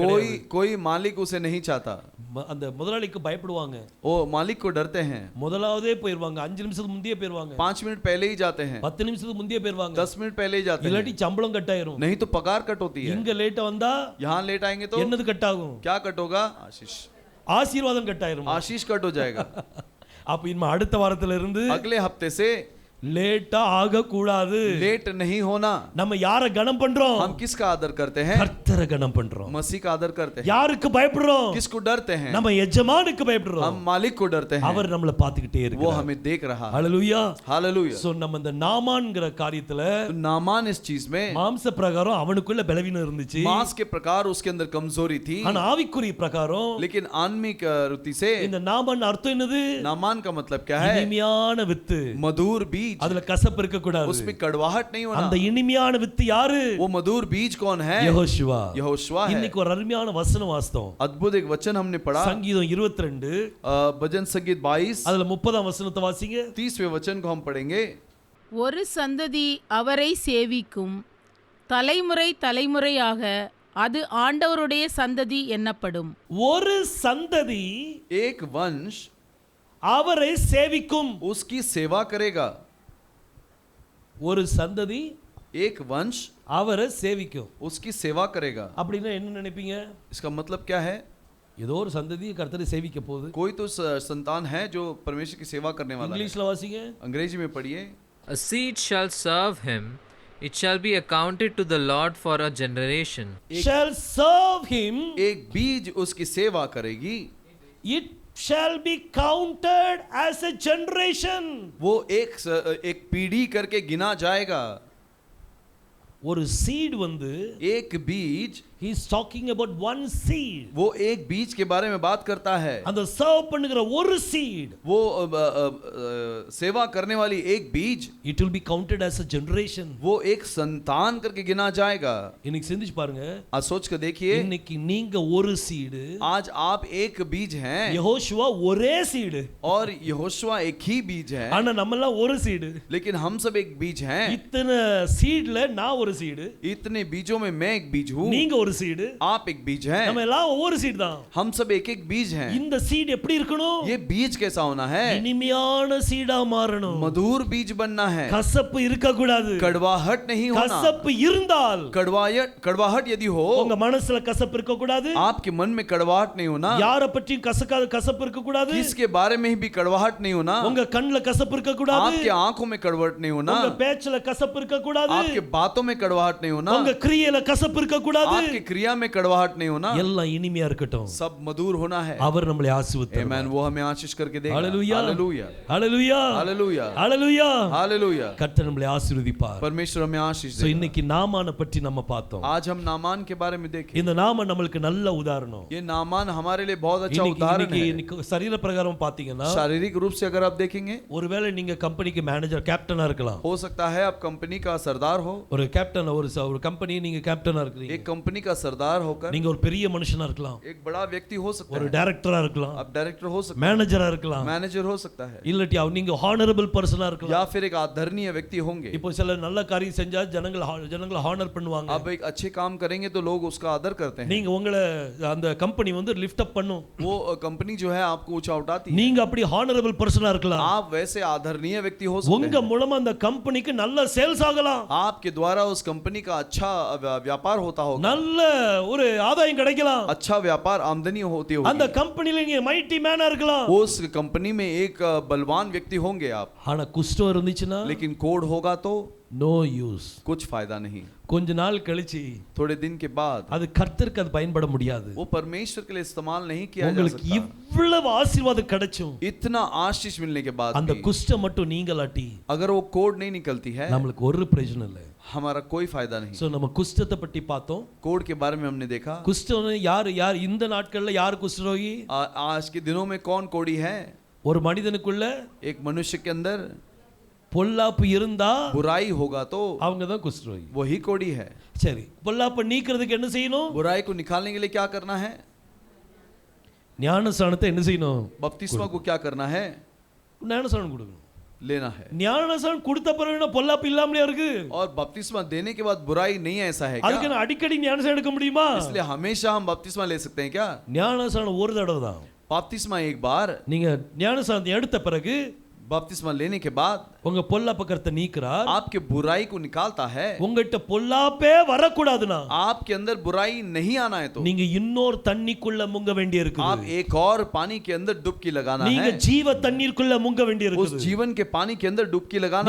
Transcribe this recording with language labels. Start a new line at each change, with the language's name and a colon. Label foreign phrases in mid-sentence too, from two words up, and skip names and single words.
Hindi: कोई मालिक उसे नहीं चाहता.
Tamil: அந்த முதலாளிக்கு பயப்படுவாங்க.
Hindi: वो मालिक को डरते हैं.
Tamil: முதலாவதே போயிடுவாங்க. 5 நிமிஷத்துக்கு முந்தியே போயிடுவாங்க.
Hindi: 5 मिनट पहले ही जाते हैं.
Tamil: 10 நிமிஷத்துக்கு முந்தியே போயிடுவாங்க.
Hindi: 10 मिनट पहले ही जाते हैं.
Tamil: இல்லாட்டி சம்பளம் கட் ஆயிரும்.
Hindi: नहीं तो पगार कट होती है.
Tamil: இங்க லேட்டா வந்தா
Hindi: यहाँ लेट आएंगे तो
Tamil: என்னது கட் ஆகும்?
Hindi: क्या कट होगा? आशीष.
Tamil: ஆசீர்வாதம் கட் ஆயிரும்.
Hindi: आशीष कट हो जाएगा.
Tamil: அப்ப இனிமே அடுத்த வாரத்துல இருந்து
Hindi: अगले हफ्ते से
Tamil: லேட்டா ஆக கூடாது.
Hindi: लेट नहीं होना.
Tamil: நம்ம யாரை கனம் பண்றோம்?
Hindi: हम किसका आदर करते हैं?
Tamil: கர்த்தரை கனம் பண்றோம்.
Hindi: मसीह का आदर करते हैं.
Tamil: யாருக்கு பயப்படுறோம்?
Hindi: किसको डरते हैं?
Tamil: நம்ம எஜமானுக்கு பயப்படுறோம்.
Hindi: हम मालिक को डरते हैं.
Tamil: அவர் நம்மள பாத்துக்கிட்டே
Hindi: वो
Tamil: இருக்கார்.
Hindi: हमें देख रहा है.
Tamil: ஹalleluya.
Hindi: हालेलुया.
Tamil: சோ நம்ம இந்த நாமான்ங்கற காரியத்துல
Hindi: तो नामान इस चीज में
Tamil: மாம்ச பிரகாரம் அவனுக்குள்ள பலவீனம் இருந்துச்சு.
Hindi: मांस के प्रकार उसके अंदर कमजोरी थी,
Tamil: ஆனா ஆவிக்குரிய பிரகாரம்
Hindi: लेकिन आत्मिक रीति से
Tamil: இந்த நாமான் அர்த்தம் என்னது?
Hindi: नामान का मतलब क्या है?
Tamil: இனிமையான வித்து.
Hindi: मधुर बीज.
Tamil: அதுல கசப்பு இருக்க கூடாது.
Hindi: उसमें कड़वाहट नहीं होना.
Tamil: அந்த இனிமையான வித்து யாரு?
Hindi: वो मधुर बीज कौन है?
Tamil: யெகோஷுவா.
Hindi: यहोशुआ है.
Tamil: இன்னைக்கு ஒரு அருமையான வசனம் வாசித்தோம்.
Hindi: अद्भुत एक वचन हमने पढ़ा.
Tamil: சங்கீதம் 22
Hindi: भजन संगीत 22
Tamil: அதுல 30ஆம் வசனத்தை வாசிங்க.
Hindi: 30वें वचन को हम पढ़ेंगे.
Tamil: ஒரு சந்ததி அவரை சேவிக்கும், தலைமுறை தலைமுறையாக அது ஆண்டவருடைய சந்ததி என்னப்படும். ஒரு சந்ததி
Hindi: एक वंश
Tamil: அவரை சேவிக்கும்.
Hindi: उसकी सेवा करेगा.
Tamil: ஒரு சந்ததி
Hindi: एक वंश
Tamil: அவரை சேவிக்கும்.
Hindi: उसकी सेवा करेगा।
Tamil: அப்படின்னா என்ன நினைப்பீங்க?
Hindi: इसका मतलब क्या है?
Tamil: ஏதோ ஒரு சந்ததி கர்த்தரை சேவிக்க போகுது.
Hindi: कोई तो संतान है जो परमेश्वर की सेवा करने वाला है।
Tamil: இங்கிலீஷ்ல வாசிங்க.
Hindi: अंग्रेजी में पढ़िए।
English: A seed shall serve him, it shall be accounted to the Lord for a generation. Shall serve him.
Hindi: एक बीज उसकी सेवा करेगी।
English: It shall be counted as a generation.
Hindi: वो एक पीढ़ी करके गिना जाएगा।
Tamil: ஒரு seed வந்து
Hindi: एक बीज,
English: he is talking about one seed.
Hindi: वो एक बीज के बारे में बात करता है।
Tamil: அந்த serve பண்ணுகிற ஒரு seed,
Hindi: वो सेवा करने वाली एक बीज,
English: it will be counted as a generation.
Hindi: वो एक संतान करके गिना जाएगा।
Tamil: இன்னைக்கு சிந்திச்சு பாருங்க.
Hindi: आज सोच कर देखिए,
Tamil: இன்னைக்கு நீங்க ஒரு seed,
Hindi: आज आप एक बीज हैं
Tamil: யெகோஷுவா ஒரே seed,
Hindi: और यहोशुआ एक ही बीज है,
Tamil: ஆனா நம்ம எல்லாம் ஒரு seed.
Hindi: लेकिन हम सब एक बीज हैं।
Tamil: இத்தனை seedல நான் ஒரு seed,
Hindi: इतने बीजों में मैं एक बीज हूँ,
Tamil: நீங்க ஒரு seed,
Hindi: आप एक बीज हैं,
Tamil: நம்ம எல்லாம் ஒவ்வொரு seed தான்.
Hindi: हम सब एक एक बीज हैं।
Tamil: இந்த seed எப்படி இருக்கணும்?
Hindi: ये बीज कैसा होना है?
Tamil: இனிமையான சீடா மாறணும்.
Hindi: मधुर बीज बनना है,
Tamil: கசப்பு இருக்க கூடாது.
Hindi: कड़वाहट नहीं होना।
Tamil: கசப்பு இருந்தால்,
Hindi: कड़वाहट यदि हो,
Tamil: உங்க மனசுல கசப்பு இருக்க கூடாது.
Hindi: आपके मन में कड़वाहट नहीं होना।
Tamil: யாரை பற்றியும் கசப்பு இருக்க கூடாது.
Hindi: किसके बारे में भी कड़वाहट नहीं होना।
Tamil: உங்க கண்ணுல கசப்பு இருக்க கூடாது.
Hindi: आपके आंखों में कड़वाहट नहीं होना।
Tamil: உங்க பேச்சுல கசப்பு இருக்க கூடாது.
Hindi: आपके बातों में कड़वाहट नहीं होना।
Tamil: உங்க கிரியையில கசப்பு இருக்க கூடாது.
Hindi: आपकी क्रिया में कड़वाहट नहीं होना।
Tamil: எல்லாம் இனிமையா இருக்கட்டும்.
Hindi: सब मधुर होना है।
Tamil: அவர் நம்மளை ஆசீர்வதிப்பார்.
Hindi: आमेन। वो हमें आशीष करके देगा। हालेलुया, हालेलुया, हालेलुया, हालेलुया, हालेलुया, हालेलुया।
Tamil: கர்த்தர் நம்மளை ஆசீர்வதிப்பார்.
Hindi: परमेश्वर हमें आशीष
Tamil: சோ
Hindi: देगा।
Tamil: இன்னைக்கு நாமான பற்றி நம்ம பார்த்தோம்.
Hindi: आज हम नामान के बारे में देखें।
Tamil: இந்த நாமன் நம்மளுக்கு நல்ல உதாரணம்.
Hindi: ये नामान हमारे लिए बहुत अच्छा उदाहरण है।
Tamil: இன்னைக்கு சரீர பிரகாரம் பாத்தீங்கன்னா,
Hindi: शारीरिक रूप से अगर आप देखेंगे,
Tamil: ஒருவேளை நீங்க கம்பெனிக்கு மேனேஜர் கேப்டனா இருக்கலாம்.
Hindi: हो सकता है आप कंपनी का सरदार हो।
Tamil: ஒரு கேப்டன், ஒரு கம்பெனி நீங்க கேப்டனா இருக்கீங்க.
Hindi: एक कंपनी का सरदार होकर
Tamil: நீங்க ஒரு பெரிய மனுஷனா இருக்கலாம்.
Hindi: एक बड़ा व्यक्ति हो सकता
Tamil: ஒரு
Hindi: है।
Tamil: டைரக்டரா இருக்கலாம்.
Hindi: आप डायरेक्टर हो सकते हैं,
Tamil: மேனேஜரா இருக்கலாம்.
Hindi: मैनेजर हो सकता है,
Tamil: இல்லட்டி நீங்க
English: honorable person
Tamil: இருக்கலாம்.
Hindi: या फिर एक आदरणीय व्यक्ति होंगे।
Tamil: இப்போ சில நல்ல காரியம் செஞ்சா ஜனங்களை ஹானர் பண்ணுவாங்க.
Hindi: आप एक अच्छे काम करेंगे तो लोग उसका आदर करते हैं।
Tamil: நீங்க உங்களை அந்த கம்பெனி வந்து
English: lift up
Tamil: பண்ணும்.
Hindi: वो कंपनी जो है आपको ऊंचा उठाती है।
Tamil: நீங்க அப்படி
English: honorable person
Tamil: இருக்கலாம்.
Hindi: आप वैसे आदरणीय व्यक्ति हो सकते
Tamil: உங்க
Hindi: हैं।
Tamil: மூலமா அந்த கம்பெனிக்கு நல்ல சேல்ஸ் ஆகலாம்.
Hindi: आपके द्वारा उस कंपनी का अच्छा व्यापार होता होगा,
Tamil: நல்ல ஒரு ஆதாயம் கிடைக்கலாம்.
Hindi: अच्छा व्यापार आमदनी होती
Tamil: அந்த
Hindi: होगी।
Tamil: கம்பெனில நீங்க
English: mighty man
Tamil: இருக்கலாம்.
Hindi: उस कंपनी में एक बलवान व्यक्ति होंगे आप,
Tamil: ஆனா குஷ்டம் இருந்துச்சுன்னா
Hindi: लेकिन कोड होगा तो
English: no use.
Hindi: कुछ फायदा नहीं।
Tamil: கொஞ்ச நாள் கழிச்சு
Hindi: थोड़े दिन के बाद
Tamil: அது கர்த்தருக்கு அது பயன்பட முடியாது.
Hindi: वो परमेश्वर के लिए इस्तेमाल नहीं किया जा
Tamil: உங்களுக்கு
Hindi: सकता।
Tamil: இவ்வளவு ஆசீர்வாதம் கிடைச்சும்
Hindi: इतना आशीष मिलने के बाद
Tamil: அந்த
Hindi: भी
Tamil: குஷ்டம் மட்டும் நீங்களாட்டி
Hindi: अगर वो कोड नहीं निकलती है,
Tamil: நம்மளுக்கு ஒரு பிரயோஜனம் இல்லை.
Hindi: हमारा कोई फायदा नहीं।
Tamil: சோ நம்ம குஷ்டத்தை பற்றி பார்த்தோம்.
Hindi: कोड के बारे में हमने देखा।
Tamil: குஷ்டம் யார் இந்த நாட்கள்ல யார் குஷ்டரோகி?
Hindi: आज के दिनों में कौन कोड़ी है?
Tamil: ஒரு மனிதனுக்குள்ள
Hindi: एक मनुष्य के अंदर
Tamil: பொல்லாப்பு இருந்தா
Hindi: बुराई होगा तो
Tamil: அவங்க தான் குஷ்டரோகி.
Hindi: वही कोड़ी है।
Tamil: சரி, பொல்லாப்பை நீக்கிறதுக்கு என்ன செய்யணும்?
Hindi: बुराई को निकालने के लिए क्या करना है?
Tamil: ஞானஸ்நானத்தை என்ன செய்யணும்?
Hindi: बपतिस्मा को क्या करना है?
Tamil: ஞானஸ்நானம் கொடுக்கணும்.
Hindi: लेना है।
Tamil: ஞானஸ்நானம் கொடுத்த பிறகு பொல்லாப்பு இல்லாமலே இருக்கு.
Hindi: और बपतिस्मा देने के बाद बुराई नहीं है, ऐसा है क्या?
Tamil: அதுக்கு அடிக்கடி ஞானஸ்நானம் எடுக்க முடியுமா?
Hindi: इसलिए हमेशा हम बपतिस्मा ले सकते हैं क्या?
Tamil: ஞானஸ்நானம் ஒரு தடவை தான்.
Hindi: बपतिस्मा एक बार।
Tamil: நீங்க ஞானஸ்நானம் எடுத்த பிறகு
Hindi: बपतिस्मा लेने के बाद
Tamil: உங்க பொல்லாப்பை கர்த்தர் நீக்கிறார்.
Hindi: आपके बुराई को निकालता है।
Tamil: உங்ககிட்ட பொல்லாப்பே வரக்கூடாதுனா
Hindi: आपके अंदर बुराई नहीं आना है तो
Tamil: நீங்க இன்னொரு தண்ணிக்குள்ள முங்க வேண்டி
Hindi: आप
Tamil: இருக்குது.
Hindi: एक और पानी के अंदर डुबकी लगाना
Tamil: நீங்க
Hindi: है।
Tamil: ஜீவ தண்ணீருக்குள்ள முங்க வேண்டி
Hindi: उस
Tamil: இருக்குது.
Hindi: जीवन के पानी के अंदर डुबकी लगाना